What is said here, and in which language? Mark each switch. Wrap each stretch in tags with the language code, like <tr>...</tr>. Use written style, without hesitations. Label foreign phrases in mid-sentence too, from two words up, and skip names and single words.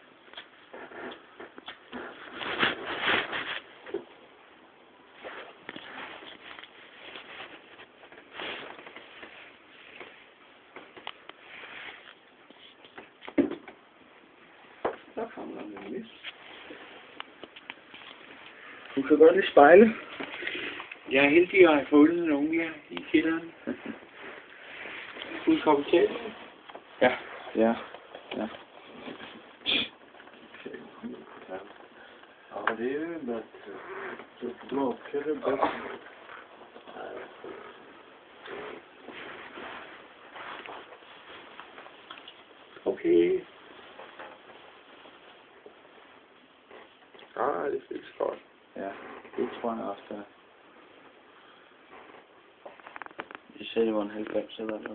<da>Der kommer der en mis. Du kan godt lide spejle. Jeg er heldig, at jeg har fundet nogen her i kælderen. Skal vi komme til? Ja. Ja. Ja, det er jo bättre.</da> <sv>Så smakar det bättre.</sv> <da>Okay. Det føles godt. Ja, det tror jeg også, der. De sagde, det var en 90 eller noget.</da>